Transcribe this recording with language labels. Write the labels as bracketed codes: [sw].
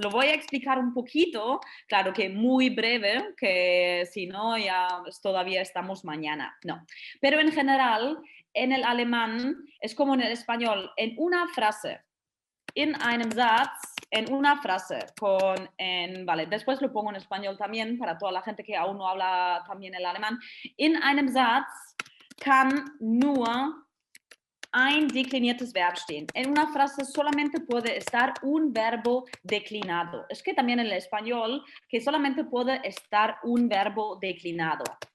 [es] Lo voy a explicar un poquito, claro que muy breve, que si no ya todavía estamos mañana. No, pero en general en el alemán es como en el español, en una frase, [de] in einem Satz, [es] en una frase, vale, después lo pongo en español también para toda la gente que aún no habla también el alemán. [de] In einem Satz kann nur ein dekliniertes Verb stehen. [es] En una frase solamente puede estar un verbo declinado. Es que también en el español que solamente puede estar un verbo declinado.